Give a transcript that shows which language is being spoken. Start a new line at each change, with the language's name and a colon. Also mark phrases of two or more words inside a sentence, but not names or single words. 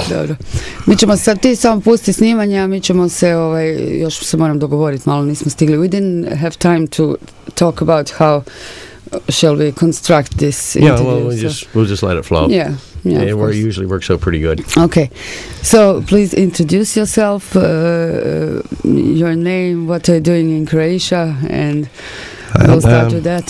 Croatian: Dobro. Mi ćemo sad, ti samo pusti snimanje, a mi ćemo se, još se moram dogovoriti, malo nismo stigli.
English: We didn't have time to talk about how shall we construct this interview. Yeah, well, we'll just let it flow. Yeah, it usually works out pretty good. Okay, so please introduce yourself, your name, what are you doing in Croatia, and we'll start with that.